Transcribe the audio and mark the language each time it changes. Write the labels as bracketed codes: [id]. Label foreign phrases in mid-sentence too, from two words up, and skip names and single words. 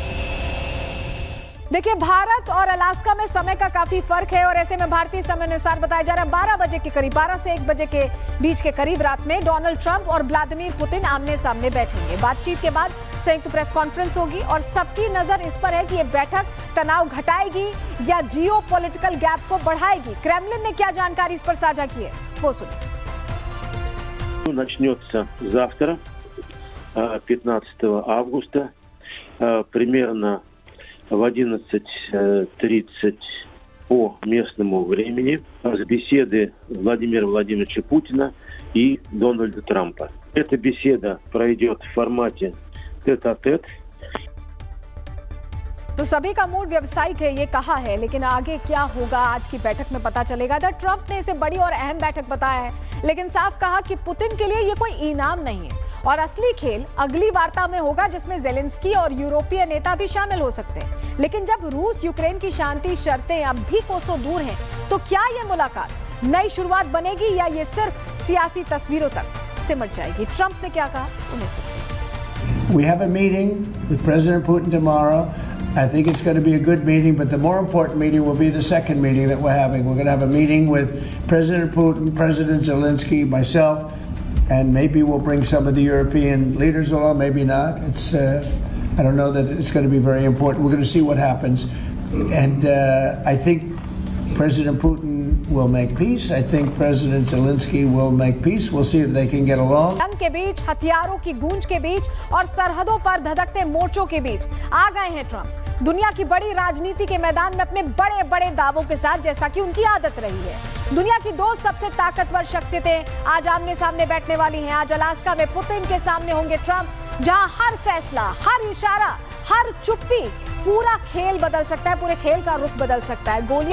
[hi] देखिए, भारत और अलास्का में समय का काफी फर्क है, और ऐसे में भारतीय समय अनुसार बताया जा रहा है 12 बजे के करीब, 12 से 1 बजे के बीच के करीब रात में डोनाल्ड ट्रंप और व्लादिमीर पुतिन आमने सामने बैठेंगे। बातचीत के बाद संयुक्त [en] press conference [hi] होगी और सबकी नजर इस पर है कि ये बैठक तनाव घटाएगी या [en] geopolitical gap [hi] को बढ़ाएगी। क्रेमलिन ने क्या जानकारी इस पर साझा की है, वो सुनिए। [ru] Начнется завтра, 15 августа, примерно в 11:30 по местному времени, с беседы Владимира Владимировича Путина и Дональда Трампа. Эта беседа пройдет в формате тет-а-тет. [hi] तो सभी का मूड व्यवसायिक है, ये कहा है, लेकिन आगे क्या होगा आज की बैठक में पता चलेगा। ट्रंप ने इसे बड़ी और अहम बैठक बताया है, लेकिन साफ कहा कि पुतिन के लिए ये कोई इनाम नहीं है और असली खेल अगली वार्ता में होगा, जिसमें जेलेंस्की और यूरोपीय नेता भी शामिल हो सकते हैं। लेकिन जब रूस यूक्रेन की शांति शर्तें अब भी कोसों दूर हैं, तो क्या ये मुलाकात नई शुरुआत बनेगी या ये सिर्फ सियासी तस्वीरों तक सिमट जाएगी? ट्रंप ने क्या कहा, उन्हें सुनिए। [en] We have a meeting with President Putin tomorrow. I think it's going to be a good meeting, but the more important meeting will be the second meeting that we're having. We're going to have a meeting with President Putin, President Zelensky, myself, and maybe we'll bring some of the European leaders along, maybe not. I don't know that it's going to be very important. We're going to see what happens. And I think President Putin will make peace. I think President Zelensky will make peace. We'll see if they can get along. [hi] जंग के बीच, हथियारों की गूंज के बीच और सरहदों पर धधकते मोर्चों के बीच आ गए हैं ट्रंप। दुनिया की बड़ी राजनीति के मैदान में अपने बड़े बड़े दावों के साथ, जैसा कि उनकी आदत रही है। दुनिया की दो सबसे ताकतवर शख्सियतें आज आमने सामने बैठने वाली हैं। आज अलास्का में पुतिन के सामने होंगे ट्रंप, जहां हर फैसला, हर इशारा, हर चुप्पी पूरा खेल बदल सकता है, पूरे खेल का रुख बदल सकता है।